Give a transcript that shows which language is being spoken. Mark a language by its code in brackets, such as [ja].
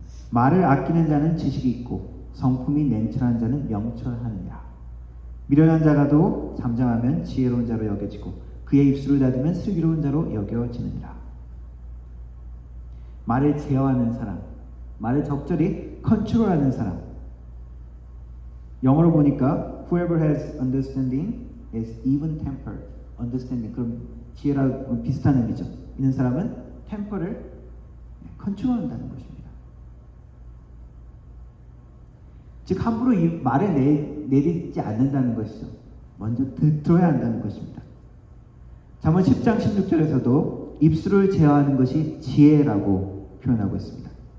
[ko] 말을 아끼는 자는 지식이 있고 성품이 냉철한 자는 명철하느냐. 미련한 자라도 잠잠하면 지혜로운 자로 여겨지고 그의 입술을 닫으면 슬기로운 자로 여겨지느니라. 말을 제어하는 사람, 말을 적절히 컨트롤하는 사람. 영어로 보니까 [en] whoever has understanding is even-tempered. [ko] understanding, 그럼 지혜랑 비슷한 의미죠. 있는 사람은 템퍼를 컨트롤한다는 것입니다. 즉 함부로 이 말을 내딛지 않는다는 것이죠. 먼저 들어야 한다는 것입니다. 잠언 10장 16절에서도 입술을 제어하는 것이 지혜라고 표현하고 있습니다.